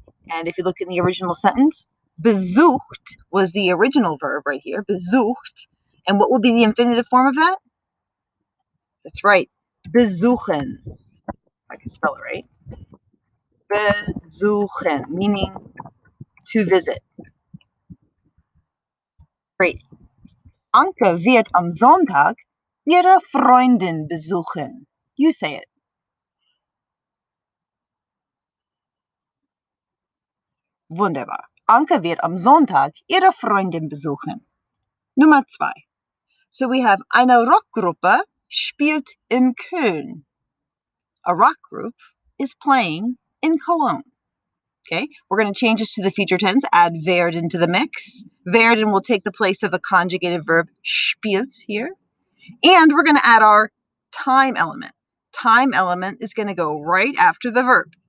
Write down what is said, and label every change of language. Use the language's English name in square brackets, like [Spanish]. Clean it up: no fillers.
[English] And if you look in the original sentence, besucht was the original verb right here, besucht. And what will be the infinitive form of that? That's right, besuchen. I can spell it right. Besuchen, meaning to visit. Great. [German] Anke wird am Sonntag ihre Freundin besuchen. [English] You say it. [German] Wunderbar. Anke wird am Sonntag ihre Freundin besuchen. Nummer 2. [English] So we have [German] eine Rockgruppe spielt in Köln. [English] A rock group is playing in Cologne. Okay, we're going to change this to the future tense, add werden to the mix. Werden will take the place of the conjugated verb spielt here. And we're going to add our time element. Time element is going to go right after the verb.